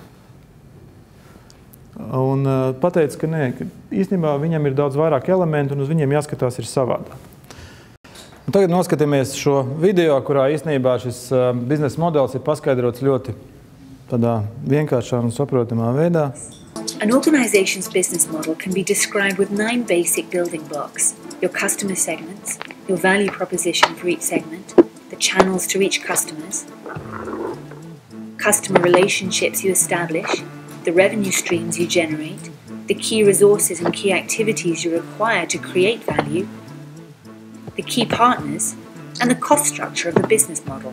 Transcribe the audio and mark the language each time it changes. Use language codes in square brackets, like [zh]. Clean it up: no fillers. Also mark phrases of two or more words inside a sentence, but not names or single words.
[lv] Un pateica, ka nē, ka īstenībā viņam ir daudz vairāk elementu un uz viņiem jāskatās ir savādāk. Un tagad noskatāmies šo video, kurā īstenībā šis biznesa modelis ir paskaidrots ļoti tādā vienkāršā un saprotamā veidā. [en] An organization's business model can be described with 9 basic building blocks: your customer segments, your value proposition for each segment, the channels to reach customers, customer relationships you establish, the revenue streams you generate, the key resources and key activities you require to create value, the key partners, and the cost structure of the business model.